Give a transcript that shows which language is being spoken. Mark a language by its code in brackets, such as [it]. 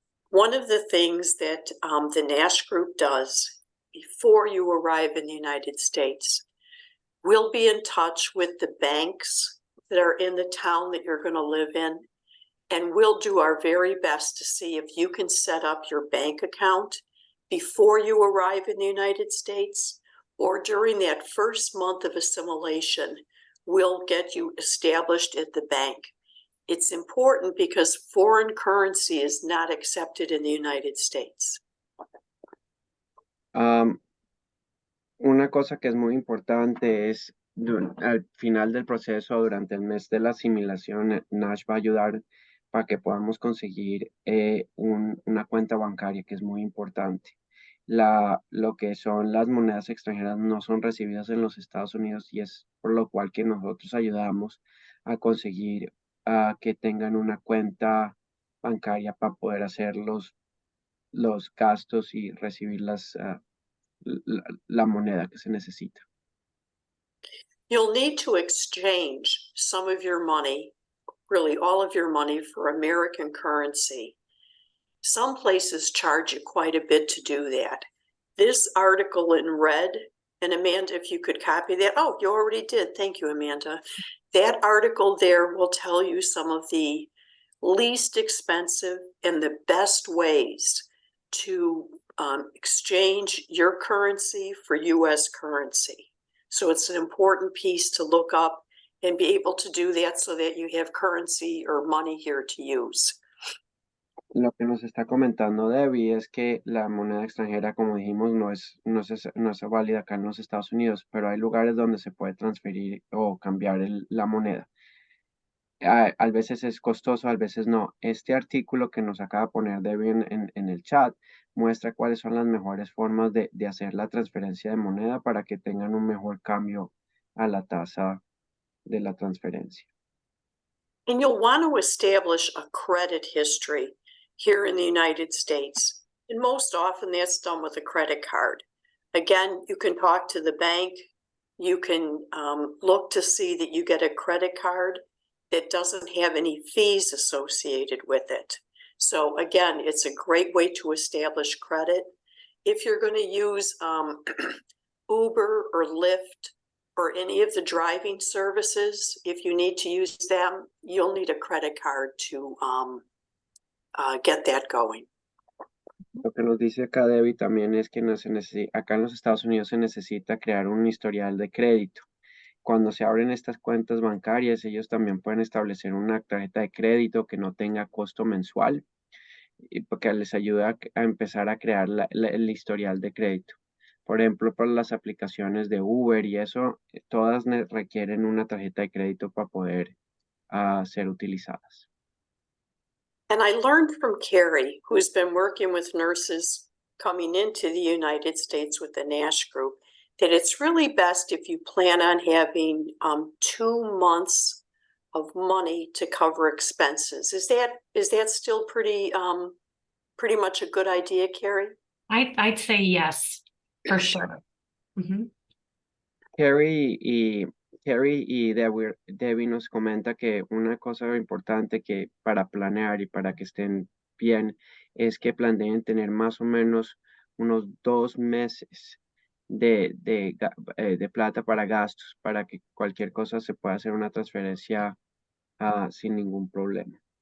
[en] One of the things that the Nash Group does before you arrive in the United States, we'll be in touch with the banks that are in the town that you're going to live in, and we'll do our very best to see if you can set up your bank account before you arrive in the United States, or during that first month of assimilation, we'll get you established at the bank. It's important because foreign currency is not accepted in the United States. [es] Una cosa que es muy importante es al final del proceso, durante el mes de la asimilación, Nash va a ayudar para que podamos conseguir una cuenta bancaria, que es muy importante. Lo que son las monedas extranjeras no son recibidas en los Estados Unidos, y es por lo cual que nosotros ayudamos a conseguir que tengan una cuenta bancaria para poder hacer los gastos y recibir la moneda que se necesita. [en] You'll need to exchange some of your money, really all of your money, for American currency. Some places charge you quite a bit to do that. This article in red, and Amanda, if you could copy that. Oh, you already did. Thank you, Amanda. That article there will tell you some of the least expensive and the best ways to exchange your currency for US currency. So it's an important piece to look up and be able to do that so that you have currency or money here to use. [es] Lo que nos está comentando Debbie es que la moneda extranjera, como dijimos, no es válida acá en los Estados Unidos, pero hay lugares donde se puede transferir o cambiar la moneda. A veces es costoso, a veces no. Este artículo que nos acaba de poner Debbie en el chat muestra cuáles son las mejores formas de hacer la transferencia de moneda para que tengan un mejor cambio a la tasa de la transferencia. [en] And you'll want to establish a credit history here in the United States. And most often that's done with a credit card. Again, you can talk to the bank. You can look to see that you get a credit card that doesn't have any fees associated with it. So again, it's a great way to establish credit. If you're going to use Uber or Lyft or any of the driving services, if you need to use them, you'll need a credit card to get that going. [es] Lo que nos dice acá Debbie también es que acá en los Estados Unidos se necesita crear un historial de crédito. Cuando se abren estas cuentas bancarias, ellos también pueden establecer una tarjeta de crédito que no tenga costo mensual, y porque les ayuda a empezar a crear el historial de crédito. Por ejemplo, para las aplicaciones de Uber y eso, todas requieren una tarjeta de crédito para poder ser utilizadas. [en] And I learned from Carrie, who's been working with nurses coming into the United States with the NASH group, that it's really best if you plan on having 2 months of money to cover expenses. Is that still pretty much a good idea, Carrie? I'd say yes, for sure. Mhm. [es] Carrie y Debbie nos comenta que una cosa importante que para planear y para que estén bien es que planeen tener más o menos unos 2 meses de plata para gastos, para que cualquier cosa se pueda hacer una transferencia sin ningún problema.